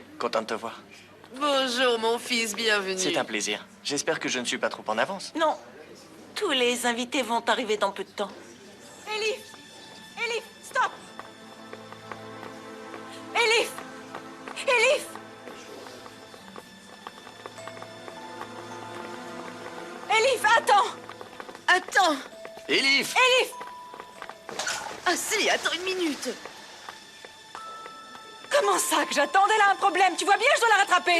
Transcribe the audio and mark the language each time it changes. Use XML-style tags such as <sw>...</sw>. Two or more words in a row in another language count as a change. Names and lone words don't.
<fr>Content de te voir. Bonjour, mon fils, bienvenue. C'est un plaisir. J'espère que je ne suis pas trop en avance. Non, tous les invités vont arriver dans peu de temps. Elif! Elif, stop! Elif! Elif! Elif, attends! Attends! Elif! Elif! Asli, attends une minute. Comment ça que j'attendais là un problème? Tu vois bien, je dois la rattraper!</fr>